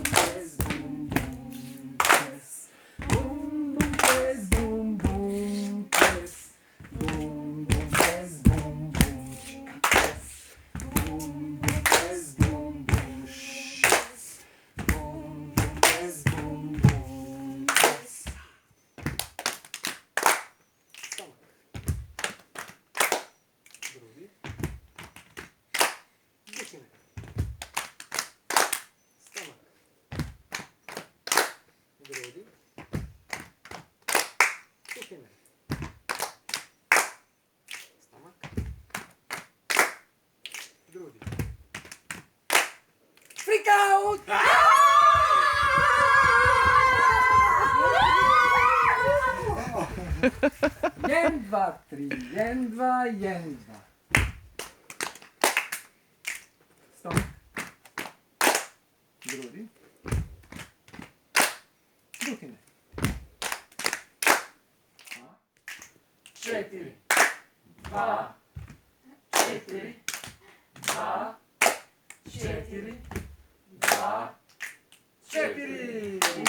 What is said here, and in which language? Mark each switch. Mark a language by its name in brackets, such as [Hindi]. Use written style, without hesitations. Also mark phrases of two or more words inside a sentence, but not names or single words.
[Croatian] pes, bum bum pes, bum bum pes, bum bum pes, bum bum pes, bum bum pes, bum bum pes, bum bum pes, bum bum pes, bum bum pes. Drugi. Dihine. Stomak. Grudi. Dihine. Stomak. Grudi. [English] Freak out! [Croatian] Jen, dva, tri, jen, dva, jen, dva. Stomak. Grudi. Dihine. 4, 2, 4, 2, 4, 2, 4.